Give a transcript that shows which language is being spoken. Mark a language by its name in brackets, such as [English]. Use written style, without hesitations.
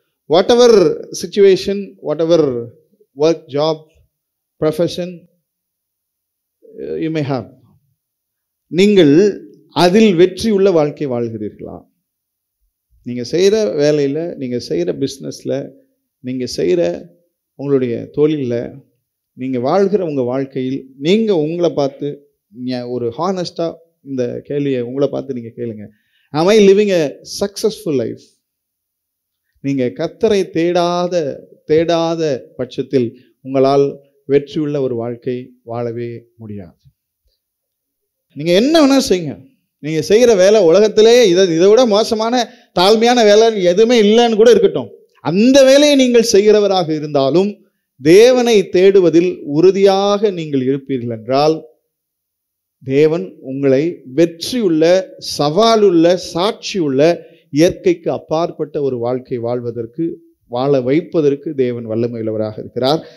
[English] whatever situation, whatever work, job, profession you may have, [Tamil] நீங்கள் அதில் வெற்றி உள்ள வாழ்க்கை வாழ்கிறீர்களா? நீங்க செய்யற வேலையில, நீங்க செய்யற பிஸ்னஸ்ல, நீங்க செய்யற உங்களுடைய தொழிலில், நீங்க வாழ்கிற உங்க வாழ்க்கையில், நீங்க உங்களை பார்த்து ஒரு ஹானஸ்டா இந்த கேள்வியை உங்களை பார்த்து நீங்க கேளுங்க. [English] am I living a successful life? [Tamil] நீங்க கர்த்தரை தேடாத பட்சத்தில் உங்களால் வெற்றியுள்ள ஒரு வாழ்க்கை வாழவே முடியாது. நீங்க என்ன வேணா செய்யுங்க, நீங்க செய்யற வேலை உலகத்திலே இதை விட மோசமான தாழ்மையான வேலை எதுவுமே இல்லைன்னு கூட இருக்கட்டும், அந்த வேலையை நீங்கள் செய்கிறவராக இருந்தாலும் தேவனை தேடுவதில் உறுதியாக நீங்கள் இருப்பீர்கள் என்றால், தேவன் உங்களை வெற்றியுள்ள, சவாலுள்ள, சாட்சியுள்ள, இயற்கைக்கு அப்பாற்பட்ட ஒரு வாழ்க்கை வாழ வைப்பதற்கு தேவன் வல்லமையுள்ளவராக இருக்கிறார்.